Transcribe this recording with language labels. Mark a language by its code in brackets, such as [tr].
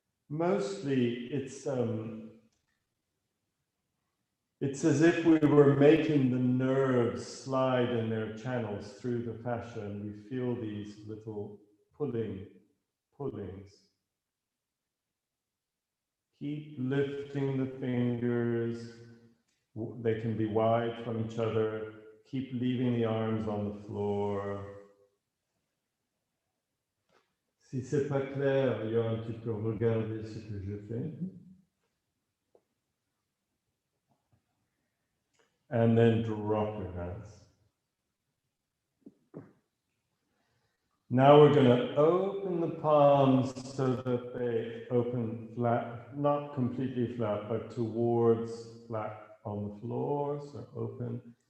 [en] Mostly, it's as if we were making the nerves slide in their channels through the fascia, and we feel these little pullings. Keep lifting the fingers. They can be wide from each other. Keep leaving the arms on the floor. [fr] Si c'est pas clair, Johan, tu peux regarder ce que je fais. [en] And then drop your hands. Now we're going to open the palms so that they open flat, not completely flat, but towards flat on the floor, so open.